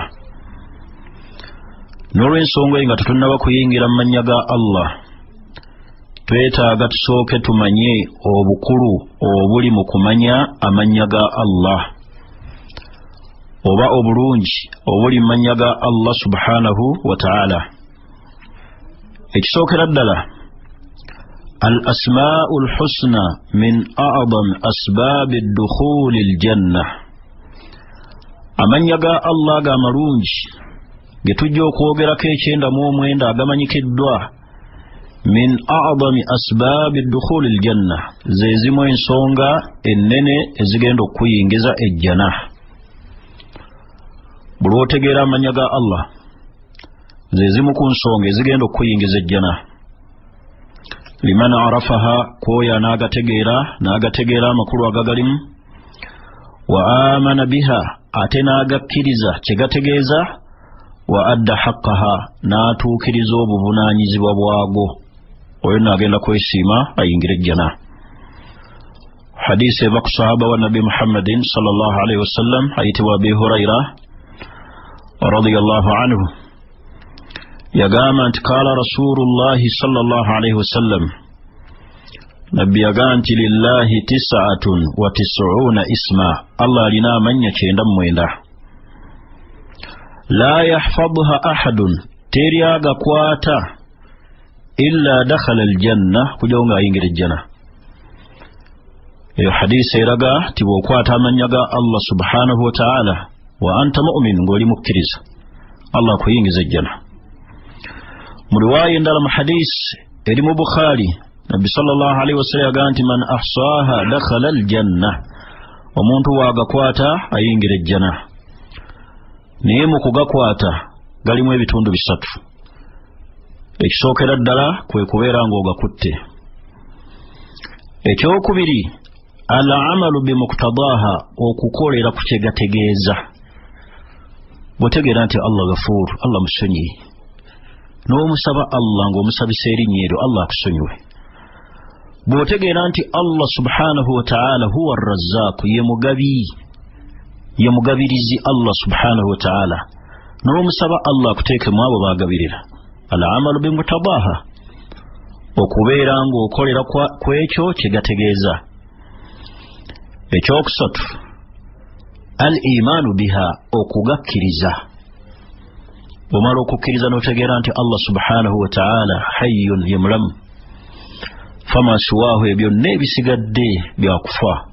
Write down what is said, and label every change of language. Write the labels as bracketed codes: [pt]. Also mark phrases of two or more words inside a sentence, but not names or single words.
[lg] N'olw'ensonga eyo nga tetunnaba kuyingira mu mannya ga Allah, twetaaga tusooke tumanye obukulu obuli mu kumanya amannya ga Allah, oba obulungi obuli mu mannya ga Allah [ar] سبحانه وتعالى. [lg] Ekisookera ddala, [ar] الأسماء الحسنى من أعظم أسباب الدخول الجنة, [lg] amannya ga Allah ga malungi ge tujja okwogerako 99 agamanyikiddwa, [ar] من أعظم أسباب الدخول الجنة, [lg] ze zimu ensonga ennene ezigenda okuyingiza ejjana. Buli otegeera amannya ga Allah, ze zimu ku nsonga ezigenda okuyingiza ejjana. [ar] لمن عرفها, [lg] kwoyo n'agategeera amakulu agagalimu, [ar] وآمن بها, [lg] ate n'agakkiriza kyegategeeza, [ar] وأدى حقها, [lg] n'atuukiriza obuvunaanyizibwa bwago, oyo n'agenda kwesiima ayingira ejjana. Hadisi eva ku sahaba wa Nabi Muhammadin [ar] صلى الله عليه وسلم [lg] ayitibwa Abi Hurayra [ar] رضي الله عنه, [lg] yagamba nti [ar] قال رسول الله صلى الله عليه وسلم, [lg] Nabbi yagamba nti [ar] لله 99 اسما, [lg] Allah alina amannya 99. [ar] لا يحفظ أحد, [lg] teri agakwata [ar] إلا دخل الجنة, [lg] kuja nga ayingira ejjana. Eyo hadisi eraga ti bw'okwata amannya ga Allah [ar] سبحانه وتعالى وأنت مؤمن, [lg] ng'oli mukkiriza, Allah akuyingiza ejjana. Mu riwaaya endala mu hadisi eri mu Bukhari, Nabbi [ar] صلى الله عليه وسلم [lg] yagamba nti [ar] من أحصاها دخل الجنة, [lg] omuntu wagakwata ayingira ejjana. Naye mu kugakwata galimu ebitundu bisatu. Ekisookera ddala kwe kubeera ng'ogakutte. Ekyokubiri, [ar] العمل بمقتضاها, [lg] okukolera ku kyegategeeza. Bw'otegeera nti Allah gafuur, Allah musonyi, n'omusaba Allah ng'omusabisa erinnya eryo Allah akusonyiwe. Bw'otegeera nti Allah [ar] سبحانه وتعالى هو الرزاق, [lg] ye mugabirizi Allah [ar] سبحانه وتعالى, [lg] n'omusaba Allah akuteekemu abo baagabirira. [ar] العمل بمقتضاها, [lg] okubeera ng'okolera ku ekyo kye gategeeza. Ekyokusatu, [ar] الإيمان بها, [lg] okugakkiriza. Bw'omala okukkiriza n'otegeera nti Allah [ar] سبحانه وتعالى حي, [lg] ye mulamu, [ar] فما سواه, [lg] ebyo n'ebisigadde byakufa.